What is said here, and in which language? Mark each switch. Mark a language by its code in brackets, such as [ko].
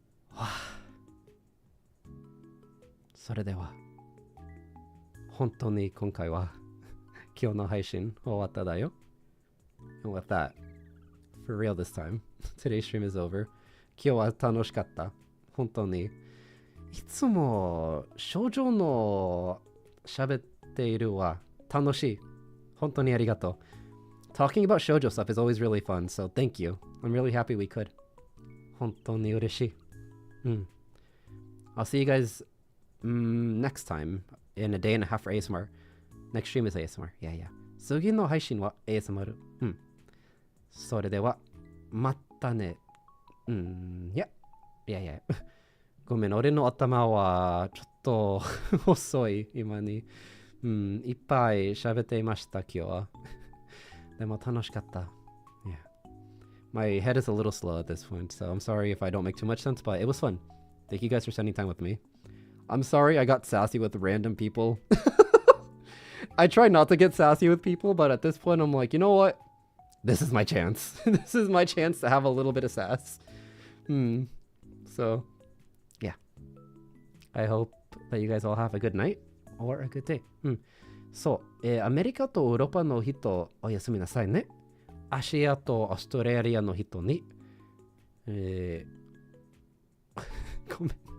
[ja] はあ、それでは、本当に今回は今日の配信終わっただよ。 [en] And with that, for real this time, today's stream is over. [ja] 今日は楽しかった。本当に。いつも少女の喋っているは楽しい。本当にありがとう。 [en] Talking about shoujo stuff is always really fun, so thank you. I'm really happy we could. [ja] 本当に嬉しい。 [en] I'll see you guys next time in a day and a half for ASMR. Next stream is ASMR. Yeah. [ja] 次の配信は ASMR. それでは、またね。いや。ごめん、俺の頭はちょっと遅い、今に。いっぱい喋っていました、今日は。でも楽しかった。Yeah. [en] My head is a little slow at this point, so I'm sorry if I don't make too much sense, but it was fun. Thank you guys for spending time with me. I'm sorry I got sassy with random people. I try not to get sassy with people, but at this point I'm like, you know what? This is my chance. This is my chance to have a little bit of sass. So, yeah. I hope that you guys all have a good night or a good day. [ja] そう、アメリカとヨーロッパの人、おやすみなさいね。アジアとオーストラリアの人に、ごめん。